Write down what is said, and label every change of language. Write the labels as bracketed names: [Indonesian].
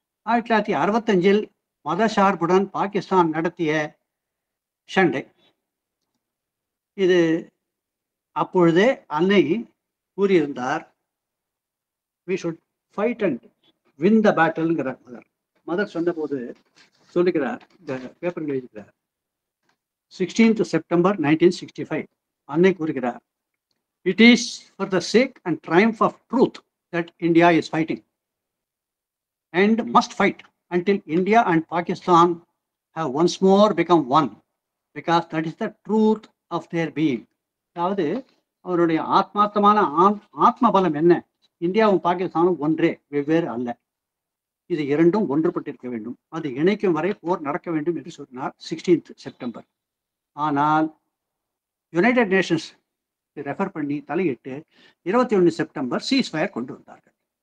[Tamil] 1965 மதசார்புடன் பாகிஸ்தான் நடத்திய சண்டை. இது அப்பொழுதே அன்னை கூறியிருந்தார், [English] we should fight and win the battle [Tamil] ங்கிறார் mother சொன்னபோது சொல்லுகிறார், இந்த பேப்பரில் எழுதுகிறார். [English] 16th September 1965 [Tamil] அன்னை கூறுகிறார், [English] it is for the sake and triumph of truth that India is fighting and must fight until India and Pakistan have once more become one, because that is the truth of their being. [Tamil] அதாவது அவருடைய ஆத்மார்த்தமான ஆத்ம பலம் என்ன? இந்தியாவும் பாகிஸ்தானும் ஒன்றே, வெவ்வேறு அல்ல. இது இரண்டும் ஒன்றுபட்டிருக்க வேண்டும். அது இணைக்கும் வரை போர் நடக்க வேண்டும் என்று சொன்னார் 16th September. ஆனால் யுனைடெட் நேஷன்ஸ் ரெஃபர் பண்ணி தலையிட்டு 21 செப்டம்பர் சீஸ்ஃபயர் கொண்டு வந்தார்கள்.